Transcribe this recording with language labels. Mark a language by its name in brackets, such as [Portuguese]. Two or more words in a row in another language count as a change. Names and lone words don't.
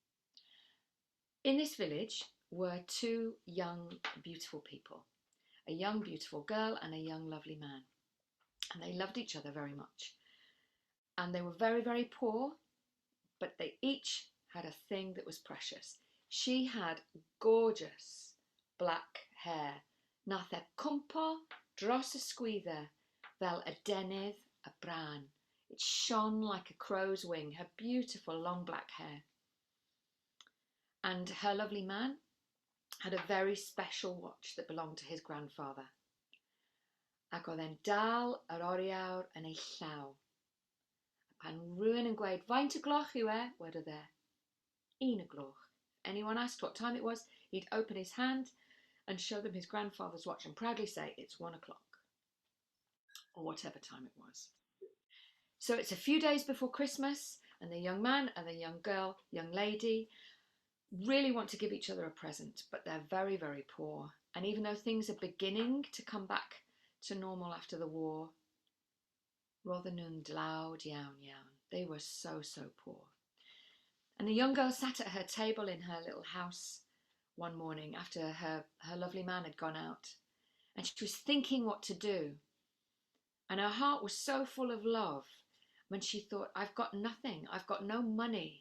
[English] In this village were 2 young, beautiful people. A young, beautiful girl and a young, lovely man. And they loved each other very much. And they were very, very poor, but they each had a thing that was precious. She had gorgeous black hair. [Welsh] Nath e cwmpo dros y sgwydder fel y denydd y bran. [English] It shone like a crow's wing, her beautiful long black hair. And her lovely man had a very special watch that belonged to his grandfather. [Welsh] Ac oedd e'n dal yr oriawr yn ei llaw. Pan rhywun yn gweud, "Faint y gloch yw e?" wedodd e, "1 gloch." [English] If anyone asked what time it was, he'd open his hand and show them his grandfather's watch and proudly say, "It's 1 o'clock," or whatever time it was. So it's a few days before Christmas, and the young man and the young girl, young lady, really want to give each other a present, but they're very, very poor. And even though things are beginning to come back to normal after the war, [Welsh] roedden nhw'n dlawd iawn iawn. [English] They were so, so poor. And the young girl sat at her table in her little house one morning after her lovely man had gone out, and she was thinking what to do. And her heart was so full of love when she thought, I've got nothing, I've got no money.